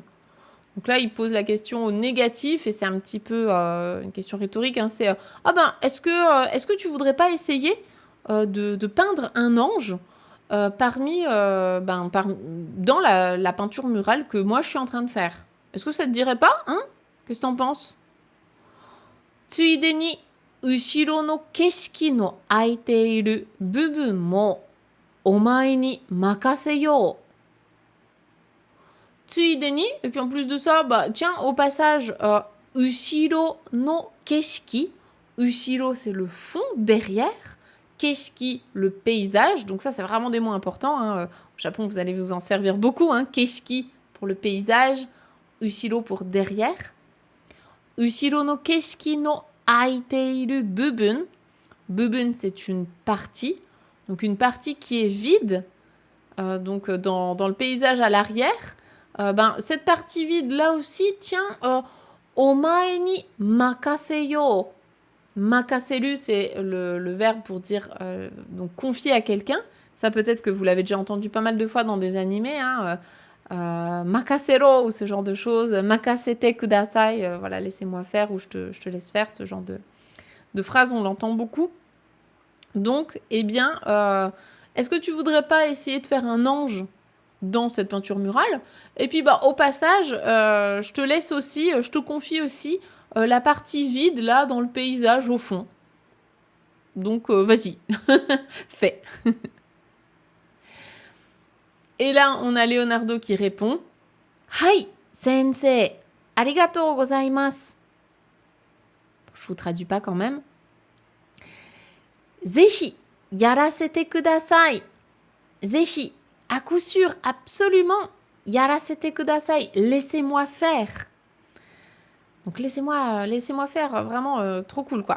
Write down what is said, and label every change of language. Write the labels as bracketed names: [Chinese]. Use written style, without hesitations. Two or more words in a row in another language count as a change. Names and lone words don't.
[French] Donc là, il pose la question au négatif, et c'est un petit peu une question rhétorique, hein, c'est, est-ce que tu voudrais pas essayer de peindre un ange dans la peinture murale que moi je suis en train de faire. Est-ce que ça te dirait pas, hein? Qu'est-ce que t'en penses? [Japanese] ついでに後ろの景色の空いている部分もお前に任せよ. ついでに, [French] et puis en plus de ça, tiens, au passage, [Japanese] 後ろの景色. Ushiro, [French] c'est le fond, derrière. Keshiki, le paysage. Donc ça, c'est vraiment des mots importants, hein. Au Japon, vous allez vous en servir beaucoup, hein. Keshiki pour le paysage. ushiro pour derrière. [Japanese] 後ろの景色の空いている部分. Bubun, [French] c'est une partie. Donc une partie qui est vide. Donc dans le paysage à l'arrière. Cette partie vide là aussi, tiens, [Japanese] お前に任せよ. Makaseru, [French] c'est le verbe pour dire donc confier à quelqu'un. Ça peut-être que vous l'avez déjà entendu pas mal de fois dans des animés. Makasero ou ce genre de choses. [Japanese] 任せてください, [French] voilà, laissez-moi faire ou je te laisse faire. Ce genre de phrase, on l'entend beaucoup. Donc, eh bien, est-ce que tu voudrais pas essayer de faire un ange dans cette peinture murale? Et puis, au passage, je te laisse aussi, je te confie aussi la partie vide, là, dans le paysage, au fond. Donc, vas-y, fais. Et là, on a Leonardo qui répond « [Japanese] はい、先生、ありがとうございます [French] » Je vous traduis pas quand même. « [Japanese] 是非、やらせてください » Zehi, [French] à coup sûr, absolument, [Japanese] やらせてください, [French] laissez-moi faire. Donc laissez-moi faire, vraiment trop cool quoi.